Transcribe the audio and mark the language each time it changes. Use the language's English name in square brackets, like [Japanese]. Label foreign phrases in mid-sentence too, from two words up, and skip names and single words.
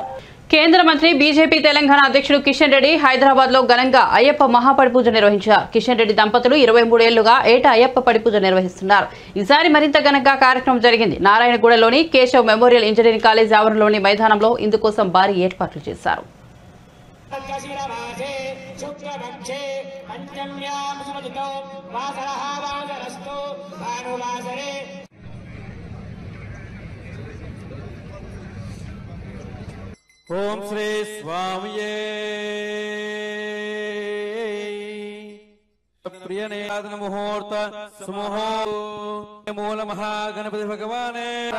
[Telugu] కేంద్ర మంత్రి బీజేపీ తెలంగాణ అధ్యక్షుడు కిషన్ రెడ్డి హైదరాబాద్ లో ఘనంగా అయ్యప్ప మహాపడి పూజ నిర్వహించారు. కిషన్ రెడ్డి దంపతులు 23 ఏళ్లుగా ఏటా అయ్యప్ప పడి పూజ నిర్వహిస్తున్నారు. ఈసారి మరింత ఘనంగా కార్యక్రమం జరిగింది. నారాయణగూడలోని కేశవ్ మెమోరియల్ ఇంజనీరింగ్ కాలేజ్ ఆవరణలోని మైదానంలో ఇందుకోసం భారీ ఏర్పాట్లు చేశారు. [Sanskrit] शुक्रपक्षे पंचम्यां सुमतितो वासरः वासरस्तु भानुवासरे ओम श्री स्वामिये प्रियनेदान मुहूर्त सुमुहूर्त मूल महागणपति भगवाने